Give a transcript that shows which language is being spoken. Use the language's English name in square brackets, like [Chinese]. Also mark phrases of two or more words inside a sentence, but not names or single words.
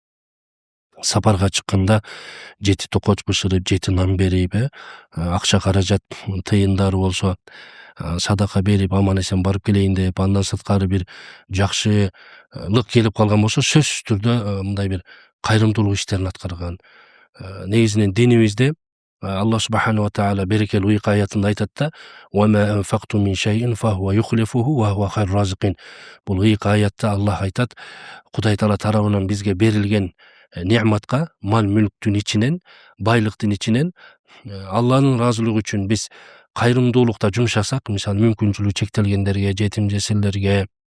[Kyrgyz] Сапарга чыкканда 7 токоч бышырып, 7 нан берип, акча каражат тыйындары болсо садака берип аман эсен барып келейин деп, андан сырткары бир жакшылык келип калган болсо, сөзсүз түрдө мындай бир кайрымдуулук иштерин аткарган. Негизинен динибизде [Arabic] الله سبحانه وتعالى [Kyrgyz] берекелүү уйк аятында айтат да: [Arabic] "وما أنفقتم من شيء فهو يخلفه وهو خير الرازقين." [Kyrgyz] Бул уйк аятта Аллах айтат, Кудай таала тарабынан бизге берилген неаматка, мал мүлктүн ичинен, байлыктын ичинен Алланын ыраазылыгы үчүн биз кайрымдуулукта жумшасак, мисалы мүмкүнчүлүгү чектелгендерге, жетим жесирлерге